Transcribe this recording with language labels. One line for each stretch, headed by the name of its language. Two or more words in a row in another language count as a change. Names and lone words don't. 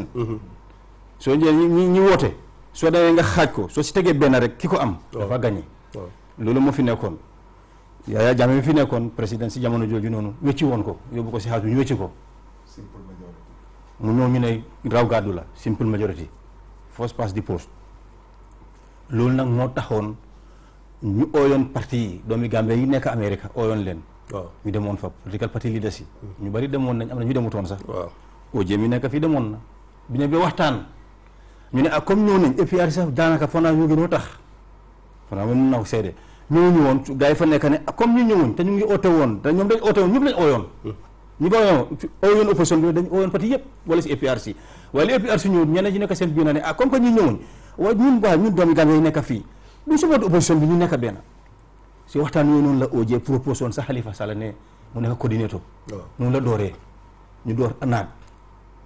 Wolof: soo jëlee ñi woote soo demee nga xaaj ko soo si tegee benn rek ki ko am dafa gagné loolu moo fi nekkoon Yaya Jammeh mi fi nekkoon président si jamono jooju noonu wécci woon ko yóbbu ko si xaaj bi ñu wécci ko
English: simple majority
Wolof: mu ñëw ñu ne raw gàddu la
English: simple majority first past the post
Wolof: loolu nag moo taxoon ñu ooyoon parti yi doomi Gambie yi nekk Amérique ooyoon leen ñu demoon fa
English: political party leaders
Wolof: yi ñu bari demoon nañ am na ñu demutoon sax Oje mi nekk fii demoon na bi ne ba waxtaan ñu ne comme ñëw nañ APRC sax daanaka fanaa ñu ngi noo tax fanaa moom mun naa ko seede ñëwuñu woon gars yi fa nekk ne comme ñu ñëwuñ te ñu ngi oote woon te ñoom dañ oote woon ñëpp lañ ooyoon ñu ba ooyoon opposition bi dañ ooyoon parti yëpp wala si APRC waaye li APRC ñëw ñeneen ñi nekk seen biir na ne
French: comme que
Wolof: ñu ñëwuñ waaye ñun doomi Gambie yi nekk fii du support opposition bi ñu nekk benn si waxtaan yooyu noonu la Oje proposé woon sa Halifa Sallah ne mu nekk coordinateur noonu la dooree ñu door naat